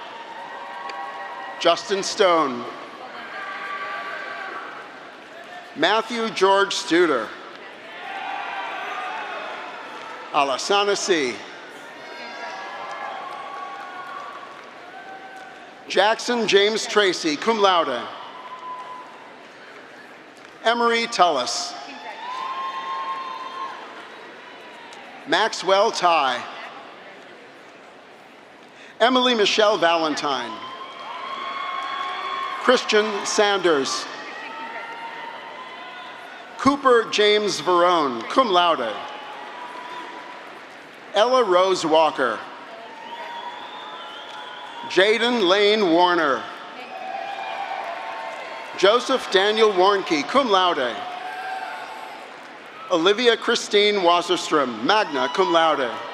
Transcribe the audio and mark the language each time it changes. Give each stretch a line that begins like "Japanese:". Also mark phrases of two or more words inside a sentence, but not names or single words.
English: Justin Stone. Matthew George Studer. Alasana C. Jackson James Tracy,
Latin: cum laude.
English: Emery Tullis. Maxwell Ty. Emily Michelle Valentine. Christian Sanders. Cooper James Verone,
Latin: cum laude.
English: Ella Rose Walker. Jaden Lane Warner. Joseph Daniel Warnke,
Latin: cum laude.
English: Olivia Christine Wasserstrom,
Latin: magna cum laude.